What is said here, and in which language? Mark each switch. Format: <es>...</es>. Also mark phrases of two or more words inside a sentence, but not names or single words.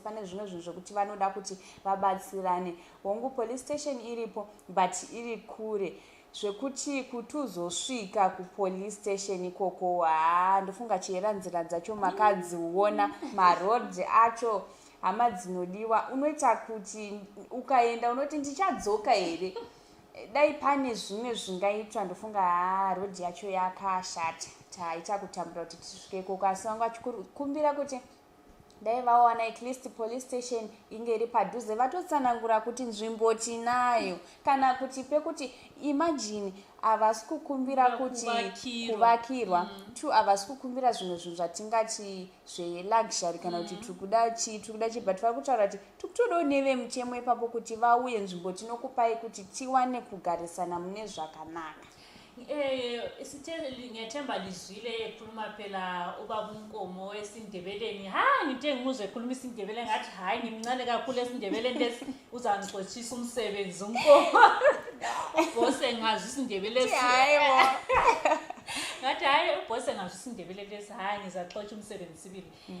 <sn>Pane zvimwe zvinhu zvokuti vanoda kuti vabatsirane. Hongu</sn> <en>police station</en> <sn>iripo but iri kure, zvekuti kuti uzosvika kupolice station ikoko ndofunga chera nzira dzacho makadziona marodhi acho hama dzinodiwa unoita kuti ukaenda unoti ndichadzoka here dai pane zvimwe zvingaitwa ndofunga rodhi yacho yakashata taita kutambura kuti tisvike ikoko asi vanga vachikumbira kuti dai vawana</sn> <en>at least police station</en> <sn>inge iri padhuze vatotsanangura kuti nzvimbo tinayo kana kuti pekuti imagine havasi kukumbira kuti kuvakirwa havasi kukumbira zvimwe zvinhu zvatingati zveluxury kana kuti tikuda chi but vari kutaura kuti tikutodawo nevemutemo ipapo kuti vauye nzvimbo tinokupai kuti tiwane kugarisana mune zvakanaka.</sn> <nd>Ngiyethemba lizwile ekhuluma phela ubaba uNkomo esindebeleni ngithe ngimuzwe ekhuluma isindebele ngathi hayi ngimncane kakhulu esindebeleni lesi uzangixoshisa umsebenzi uNkomo boss engazi isindebele lesi ngathi hayi boss engazi isindebele lesi hayi ngizaxoxa umsebenzi sibili.</nd>